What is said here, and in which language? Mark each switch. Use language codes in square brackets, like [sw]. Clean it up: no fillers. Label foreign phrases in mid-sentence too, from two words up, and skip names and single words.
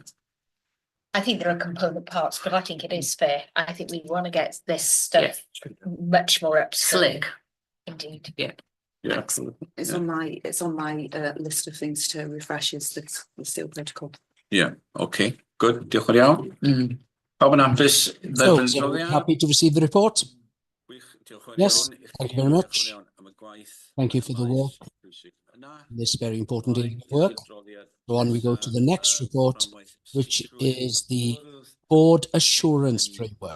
[en] I think there are component parts, but I think it is fair. I think we want to get this stuff much more up slick. Indeed. Yeah. It's on my list of things to refresh is the seal protocol. Yeah, okay, good. [cy] Diolch yn iawn. Pawb yn hapus? [en] So, happy to receive the report? Yes, thank you very much. Thank you for the work. This very important work. So on we go to the next report, which is the board assurance framework.